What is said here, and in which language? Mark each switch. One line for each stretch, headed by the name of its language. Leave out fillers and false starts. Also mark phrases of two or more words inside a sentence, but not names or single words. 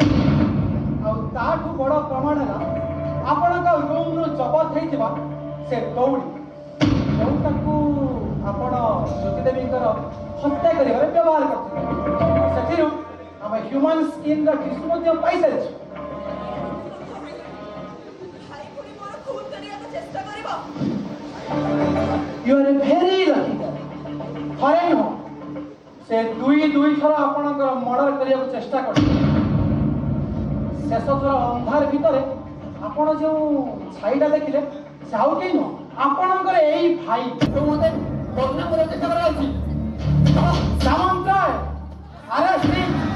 Odia: ଆଉ ତାଠୁ ବଡ଼ ପ୍ରମାଣ ହେଲା ଆପଣଙ୍କ ରୁମରୁ ଜବତ ହେଇଥିବା ସେ ଦଉଡ଼ି, ଯୋଉଟାକୁ ଆପଣ ଜ୍ୟୋତିଦେବୀଙ୍କର ହତ୍ୟା କରିବାରେ ବ୍ୟବହାର କରିଥିଲେ। ସେଥିରୁ ଆମେ ହ୍ୟୁମାନ ସ୍କିନ୍ର ଟିସୁ ମଧ୍ୟ ପାଇସାରିଛୁ।
English: You are a very lucky guy.
Odia: ଥରେ ନୁହଁ, ସେ ଦୁଇ ଥର ଆପଣଙ୍କର ମର୍ଡର କରିବାକୁ ଚେଷ୍ଟା କରିଥିଲେ। ଶେଷ ଥର ଅନ୍ଧାର ଭିତରେ ଆପଣ ଯେଉଁ ଛାଇଟା ଦେଖିଲେ ସେ ଆଉ କେହି ନୁହଁ, ଆପଣଙ୍କର ଏଇ ଭାଇ। ମତେ ବଦନାମ କରିବାକୁ ଚେଷ୍ଟା କରାଯାଉଛି। ସାମନ୍ତ ରାୟ,
English: arrest him.